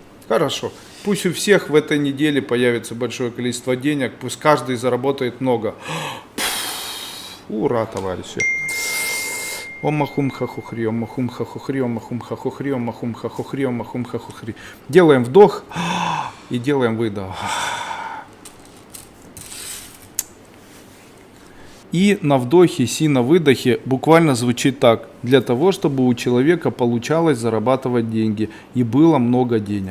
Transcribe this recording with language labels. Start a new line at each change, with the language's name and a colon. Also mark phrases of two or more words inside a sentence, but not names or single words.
Russian: Хорошо. Пусть у всех в этой неделе появится большое количество денег, пусть каждый заработает много. Ура, товарищи. Омахум хахухри, омахум хахухри, омахум хахухри, омахум хахухри, омахум хахухри. Делаем вдох и делаем выдох. И на вдохе, си на выдохе буквально звучит так. Для того, чтобы у человека получалось зарабатывать деньги и было много денег.